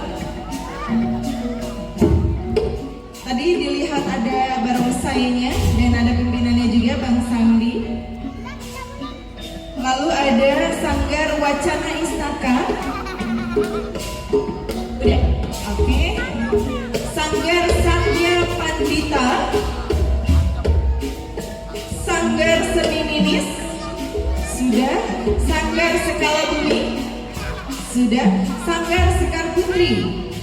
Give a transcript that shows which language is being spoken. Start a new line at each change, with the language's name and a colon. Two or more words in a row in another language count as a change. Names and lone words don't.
Indonesian: Tadi dilihat ada barongsainya dan ada pimpinannya juga, Bang Sandi. Lalu ada Sanggar Wacana Istaka. Udah, oke. Sanggar Satya Pandita, Sanggar Seni Ninis sudah, Sanggar Sekala Bumi sudah, Sanggar Sekar Putri.